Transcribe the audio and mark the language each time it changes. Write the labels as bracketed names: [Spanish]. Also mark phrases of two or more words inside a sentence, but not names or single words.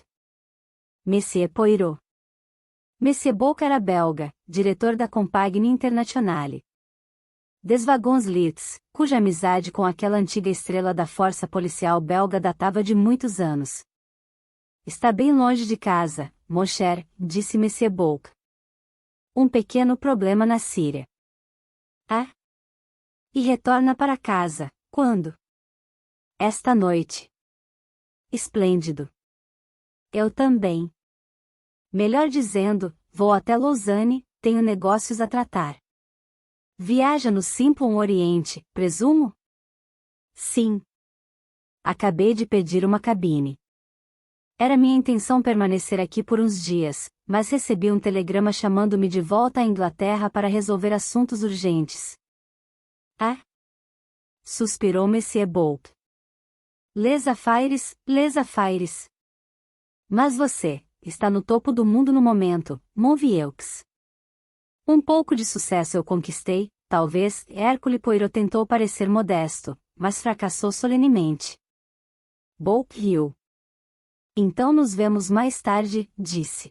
[Portuguese] Monsieur Poirot. Monsieur Bolt era belga, diretor da Compagnie Internationale des Wagons Lits, cuja amizade com aquela antiga estrela da força policial belga datava de muitos anos. Está bem longe de casa, [French] mon cher, [Portuguese] disse Monsieur Bolt. Um pequeno problema na Síria. Ah? E retorna para casa, quando? Esta noite. Esplêndido. Eu também. Melhor dizendo, vou até Lausanne, tenho negócios a tratar. Viaja no Simplon Oriente, presumo? Sim. Acabei de pedir uma cabine. Era minha intenção permanecer aqui por uns dias, mas recebi um telegrama chamando-me de volta à Inglaterra para resolver assuntos urgentes. Ah? Suspirou Monsieur Bolt. [French] Les affaires, les affaires. [Portuguese] Mas você está no topo do mundo no momento, Movieux. Um pouco de sucesso eu conquistei, talvez. Hercule Poirot tentou parecer modesto, mas fracassou solenemente. Bolt riu. Então nos vemos mais tarde, disse.